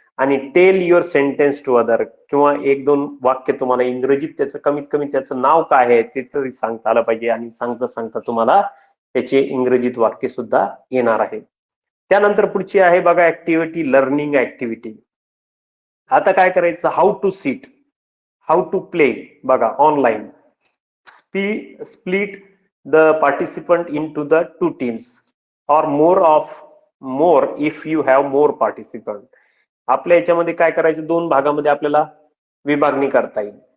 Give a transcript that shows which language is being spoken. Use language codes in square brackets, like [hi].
[mr] आणि [en] tell your sentence to other, [mr] किंवा एक दोन वाक्य तुम्हाला इंग्रजीत त्याचं कमीत कमी त्याचं नाव काय आहे ते तरी सांगता आलं पाहिजे. आणि सांगता सांगता तुम्हाला त्याचे इंग्रजीत वाक्य सुद्धा येणार आहे. त्यानंतर पुढची आहे बघा, ऍक्टिव्हिटी लर्निंग ऍक्टिव्हिटी. आता काय करायचं, [en] How to seat, how to play. [mr] बघा, [en] Online split the participant in two the two teams or more if you have more participant. [mr] आपल्या याच्यामध्ये काय करायचं, दोन भागामध्ये आपल्याला विभागणी करता येईल.